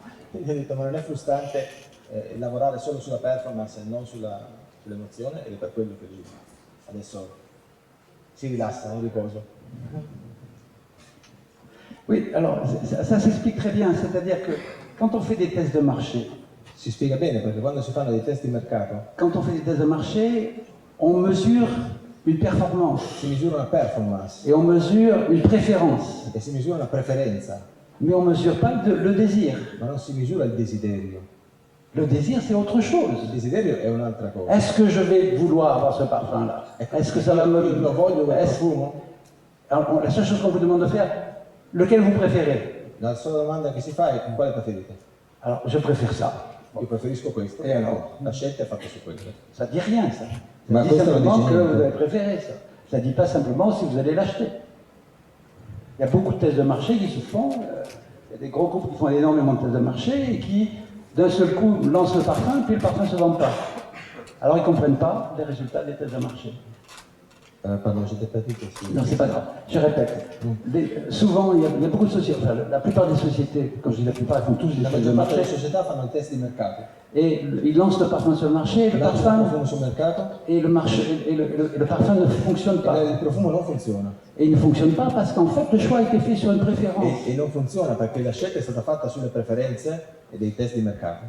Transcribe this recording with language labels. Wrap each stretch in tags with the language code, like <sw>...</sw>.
<it>Quindi ho detto, ma non è frustrante lavorare solo sulla performance e non sull'emozione, ed è per quello che lui adesso si rilassa, in riposo.</it> <fr>Oui, alors ça s'explique très bien, c'est-à-dire que quand on fait des tests de marché,</fr> <it>Si spiega bene perché quando si fanno dei test di mercato</it> <fr>quand on fait des tests de marché, on mesure une performance</fr> <it>si misura una performance</it> <fr>et on mesure une préférence,</fr> <it>e si misura una preferenza,</it> <fr>mais on ne mesure pas le désir.</fr> <it>ma non si misura il desiderio.</it> <fr>Le désir, c'est autre</fr> <it>Il</it> <fr>chose.</fr> <it>desiderio è un'altra cosa.</it> <fr>Est-ce que je vais vouloir avoir ce parfum-là? Est-ce que ça va me...</fr> <it>Lo voglio quel</it> <fr>Est-ce-</fr> <it>profumo?</it> <fr>Alors, la seule chose qu'on vous demande de faire, lequel vous préférez?</fr> <it>La sola domanda che si fa è quale preferite?</it> <fr>Alors, je préfère ça.</fr> <it>Io preferisco questo. E allora? La scelta è fatta su quello.</it> <fr>Ça dit rien, ça. Ça</fr> <it>Ma</it> <fr>dit</fr> <it>questo non</it> <fr>simplement</fr> <it>dice</it> <fr>que</fr> <it>niente.</it> <fr>vous avez préféré ça. Ça ne dit pas simplement si vous allez l'acheter. Il y a beaucoup de tests de marché qui se font. Il y a des gros groupes qui font énormément de tests de marché et qui, d'un seul coup, lancent le parfum, puis le parfum ne se vend pas. Alors ils ne comprennent pas les résultats des tests de marché. Pardon, j'étais pas dit que si... Non, c'est pas grave. Je répète. Souvent, il y a beaucoup de sociétés, enfin, la plupart des sociétés, quand je dis la plupart, elles font tous des</fr> <it>La</it> <fr>tests de</fr> <it>maggior parte</it> <fr>marché.</fr> <it>delle società fanno il test di mercato.</it> <fr>Et ils lancent le parfum sur le marché, et le</fr> <it>Lanciano il profumo sul mercato</it> <fr>et le parfum ne fonctionne</fr> <it>e</it> <fr>pas.</fr> <it>il profumo non funziona.</it> <fr>Et il ne fonctionne pas parce qu'en fait, le choix a été fait sur une préférence</fr> <it>E non funziona perché la scelta è stata fatta sulle preferenze e dei test di mercato.</it>